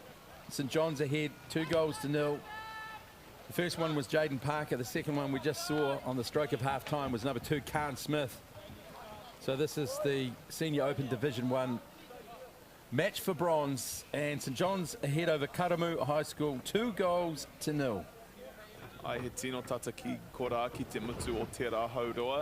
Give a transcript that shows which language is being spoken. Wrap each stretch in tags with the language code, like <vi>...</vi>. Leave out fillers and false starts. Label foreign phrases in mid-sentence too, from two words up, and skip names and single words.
<en>St John's ahead, 2-0. The first one was Jaden Parker. The second one we just saw on the stroke of half-time was number 2, Khan Smith. So this is the Senior Open Division 1 match for bronze, and St John's ahead over Karamu High School, 2-0.</en> <mi>Ai he tino tata ki kora ki te mutu o tērā haurua.</mi>